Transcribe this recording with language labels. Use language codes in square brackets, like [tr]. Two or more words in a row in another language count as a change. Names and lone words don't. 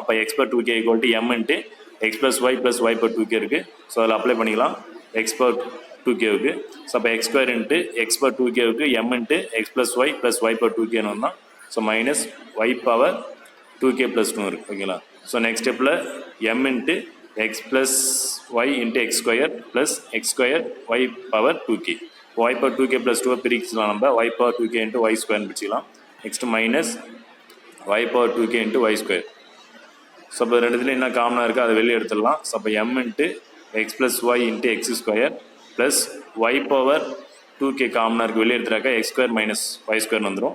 [en] அப்போ x power 2k equal to m into x plus y power 2k இருக்குது. so அதில் apply பண்ணிக்கலாம் x power 2kவுக்கு. so அப்போ x square into x power 2kவுக்கு m into x plus y power 2kன்னு வந்தால் so minus y power 2k plus 2 இருக்குது. ஓகேங்களா? so next steppil m into x plus y into x square plus x square y power 2k. y power 2k plus 2 [ta] பிரிக்கலாம் நம்ம. [en] y power 2k into y square பிரிச்சுக்கலாம். next minus y power 2k into y square. [ta] ஸோ இப்போ ரெண்டுத்துல என்ன காமனாக இருக்குது அதை வெளியே எடுத்துடலாம். [en] so அப்போ m into x plus y into x square plus y power 2k காமனாக [ta] இருக்குது வெளியே எடுத்துறாக்கா [en] x square minus y square வந்துடும்.